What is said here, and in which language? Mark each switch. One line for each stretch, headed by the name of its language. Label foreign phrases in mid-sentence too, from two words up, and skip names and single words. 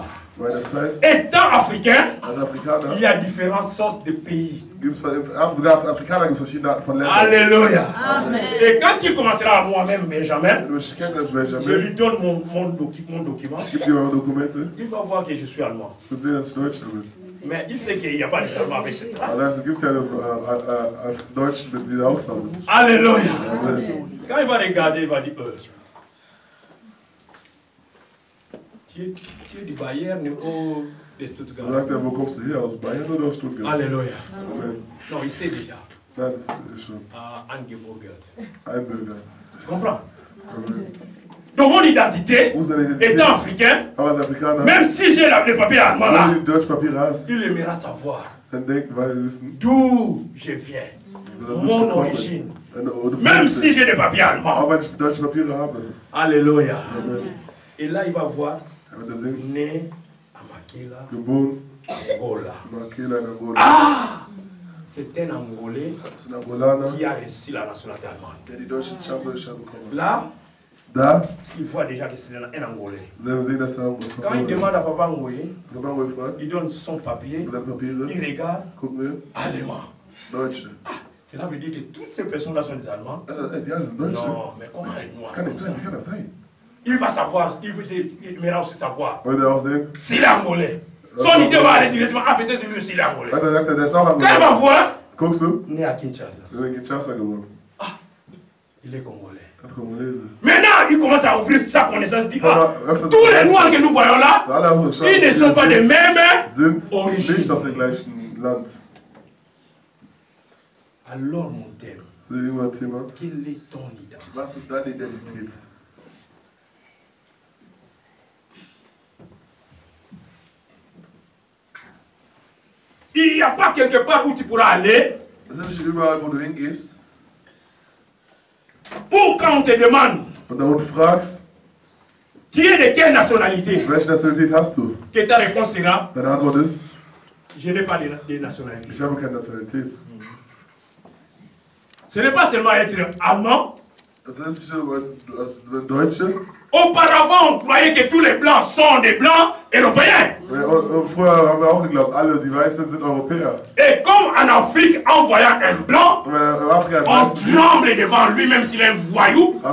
German: Weil das heißt,
French: étant africain,
German: als Afrikaner
French: il y a différentes sortes de pays.
German: gibt es sogar Afrikaner gibt es verschiedene Arten von Ländern.
French: Alléluia. Amen. Et quand il commencera à moi-même, Benjamin,
German: Wenn du mich kennst als
French: je Benjamin, lui donne mon document.
German: gib dir eure Dokumente,
French: Il va voir que je suis allemand.
German: du siehst, dass ich Deutsch bin.
French: Mais il sait qu'il n'y a pas de Allemands avec cette race.
German: Aber es gibt keine Deutschen mit dieser Aufnahme.
French: Alléluia. Amen. Quand il va regarder, il va dire tu es du Bayern ou de
German: Dann
French: Stuttgart?
German: sagt er, wo kommst du her? Aus Bayern oder aus Stuttgart?
French: Alléluia. Amen. Non, il sait déjà.
German: Nein, das ist schon Angeburgert. einbürgert.
French: Tu comprends? Amen. Donc mon identité,
German: Wo ist deine Identität?
French: étant africain,
German: Aber als Afrikaner,
French: même si j'ai le papier allemand
German: wenn
French: là,
German: du die Deutschpapiere hast,
French: il aimera savoir
German: dann denken, weil wir wissen,
French: d'où je viens, mon origine. Même si j'ai des papiers allemands.
German: Auch wenn ich deutsche Papiere habe.
French: Alléluia. Amen. Et là, il va voir,
German: Er wird da sehen,
French: né à Makela,
German: geboren,
French: Angola.
German: Makela in Angola.
French: Ah! C'est un Angolais
German: Das ist ein Angolaner,
French: qui a reçu la nationalité allemande.
German: der die deutsche Staatsbürgerschaft bekommen hat.
French: Là,
German: Da
French: il voit déjà que c'est un Angolais.
German: werden wir sehen, dass er aus
French: Quand il demande
German: Angola
French: à Papa Ngoye,
German: ist. Papa Ngoye fragt,
French: il donne son papier,
German: mit deinen Papiere,
French: il regarde,
German: gucken wir,
French: allemand.
German: Deutsche.
French: Cela veut dire que toutes ces personnes-là sont des Allemands.
German: Die alle sind Deutsche.
French: Non, mais comment les
German: Das
French: Noirs
German: kann nicht
French: comme
German: sein,
French: ça?
German: wie kann das sein?
French: Il va savoir, il va aussi savoir
German: Wollt ihr auch sehen?
French: s'il est Angolais. Son idée va aller directement, ah peut-être lui aussi il est Angolais.
German: Weiter sagt er, der ist auch
French: Quand il va
German: Angola.
French: voir,
German: Guckst du?
French: né à Kinshasa,
German: Der ist in Kinshasa geboren.
French: il est Congolais.
German: Das ist Kongolese.
French: Maintenant, il commence à ouvrir sa connaissance, il dit, ah,
German: Öfters
French: tous les Noirs que nous voyons là,
German: alle anderen
French: ils ne sont pas des mêmes.
German: sind
French: Origine.
German: nicht aus dem gleichen Land.
French: Alors mon thème,
German: Das ist immer ein Thema.
French: quelle est ton identité?
German: Was ist deine Identität?
French: Il n'y a pas quelque part où tu pourras aller,
German: Es ist nicht überall, wo du hingehst.
French: où quand on te demande,
German: Und da wo du fragst,
French: tu es de quelle nationalité,
German: welche Nationalität hast du?
French: que ta réponse sera,
German: Deine Antwort ist,
French: je n'ai pas de nationalité.
German: ich habe keine Nationalität.
French: Ce n'est pas seulement être allemand, Auparavant, on croyait que tous les blancs sont des blancs européens. Et comme en Afrique, en voyant un blanc, on tremble devant lui, même s'il est un voyou.